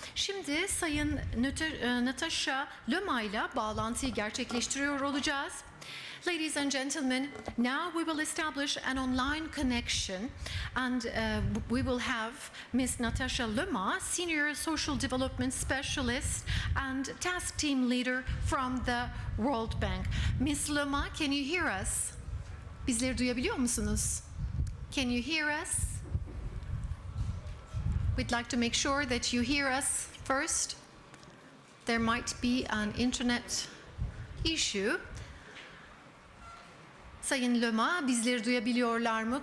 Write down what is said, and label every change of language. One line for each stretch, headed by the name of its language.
Turkish: Şimdi Sayın Natasha Lema ile bağlantıyı gerçekleştiriyor olacağız.
English: Ladies and gentlemen, now we will establish an online connection, and we will have Ms. Natasha Lema, Senior Social Development Specialist and Task Team Leader from the World Bank. Ms. Lema, can you hear us?
Turkish: Bizleri duyabiliyor musunuz?
English: Can you hear us? We'd like to make sure that you hear us first. There might be an internet issue.
Turkish: Sayın Lema, bizleri duyabiliyorlar mı?